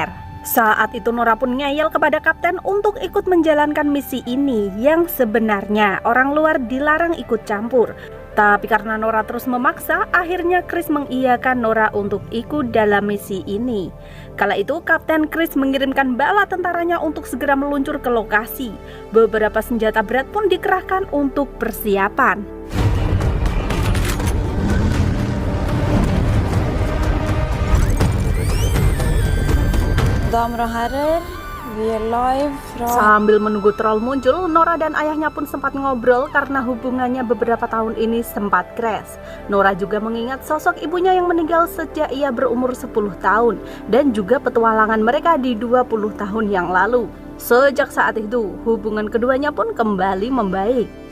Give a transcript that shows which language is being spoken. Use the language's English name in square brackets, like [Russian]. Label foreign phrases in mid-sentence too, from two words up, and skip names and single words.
[Indonesian] Saat itu Nora pun ngeyel kepada kapten untuk ikut menjalankan misi ini yang sebenarnya orang luar dilarang ikut campur. Tapi karena Nora terus memaksa, akhirnya Chris mengiyakan Nora untuk ikut dalam misi ini. Kala itu Kapten Chris mengirimkan bala tentaranya untuk segera meluncur ke lokasi. Beberapa senjata berat pun dikerahkan untuk persiapan. [Swedish] Damer och herrer, vi är live från... [Indonesian] Sambil menunggu troll muncul, Nora dan ayahnya pun sempat ngobrol karena hubungannya beberapa tahun ini sempat crash. Nora juga mengingat sosok ibunya yang meninggal sejak ia berumur 10 tahun dan juga petualangan mereka di 20 tahun yang lalu. Sejak saat itu, hubungan keduanya pun kembali membaik.